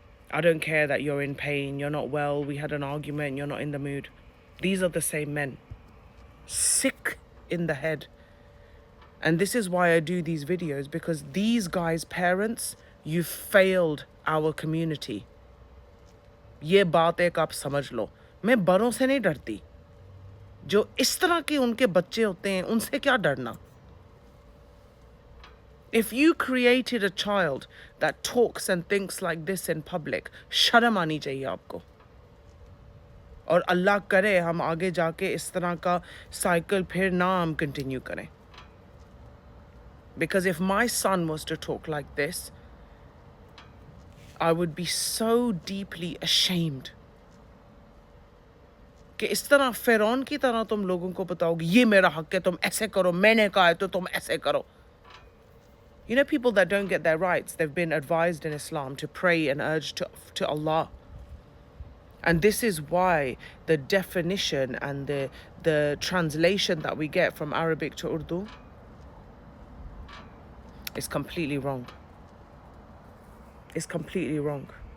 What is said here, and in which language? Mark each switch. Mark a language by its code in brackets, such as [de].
[en] I don't care that you're in pain, you're not well, we had an argument, you're not in the mood. These are the same men. Sick in the head. And this is why I do these videos, because these guys' parents, you failed our community. [hi] ये बात एक आप समझ लो. मैं बड़ों से नहीं डरती. जो इस तरह के उनके बच्चे होते हैं, उनसे क्या डरना? [en] If you created a child that talks and thinks like this in public, [hi] शर्म आनी चाहिए आपको. और अल्लाह करे हम आगे जाके इस तरह का साइकिल फिर ना हम कंटिन्यू करें. [en] Because if my son was to talk like this, I would be so deeply ashamed. [hi] कि इस तरह फ़िरौन की तरह तुम लोगों को बताओगे, ये मेरा हक है, तुम ऐसे करो, मैंने कहा है तो तुम ऐसे करो. [en] You know, people that don't get their rights, they've been advised in Islam to pray and urge to Allah. And this is why the definition and the translation that we get from Arabic to Urdu is completely wrong. It's completely wrong.